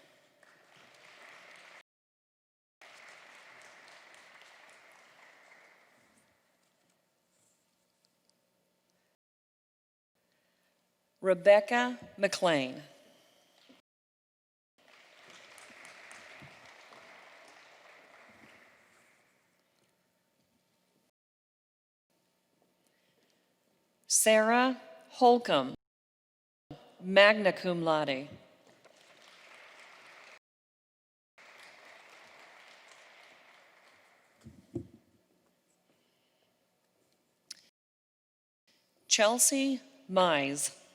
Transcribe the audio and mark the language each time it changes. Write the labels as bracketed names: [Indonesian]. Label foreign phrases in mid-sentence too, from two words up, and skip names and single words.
[English] Rebecca McLean. Sarah Holcomb, [Latin] magna cum laude. [English] Chelsea Mize.